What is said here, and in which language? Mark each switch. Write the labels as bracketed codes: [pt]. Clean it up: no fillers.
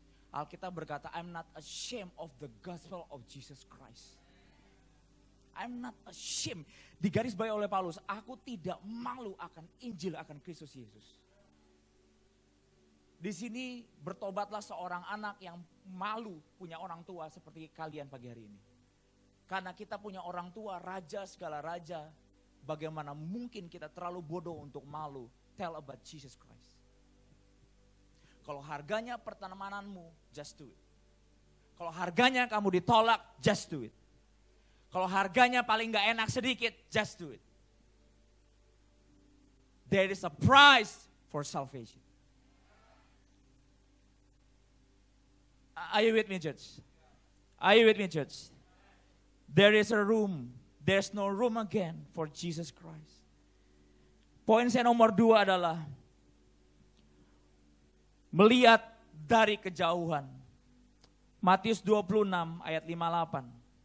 [id] Alkitab berkata, [en] I'm not ashamed of the gospel of Jesus Christ. I'm not ashamed. [id] Digarisbawahi oleh Paulus, aku tidak malu akan Injil, akan Kristus Yesus. Di sini bertobatlah seorang anak yang malu punya orang tua seperti kalian pagi hari ini. Karena kita punya orang tua, raja segala raja. Bagaimana mungkin kita terlalu bodoh untuk malu [en] tell about Jesus Christ. [id] Kalau harganya pertemananmu, [en] just do it. [id] Kalau harganya kamu ditolak, [en] just do it. [id] Kalau harganya paling gak enak sedikit, [en] just do it. There is a price for salvation. Are you with me, church? Are you with me, church? There is a room. There's no room again for Jesus Christ. [id] Poin saya nomor 2 adalah melihat dari kejauhan. Matius 26 ayat 58.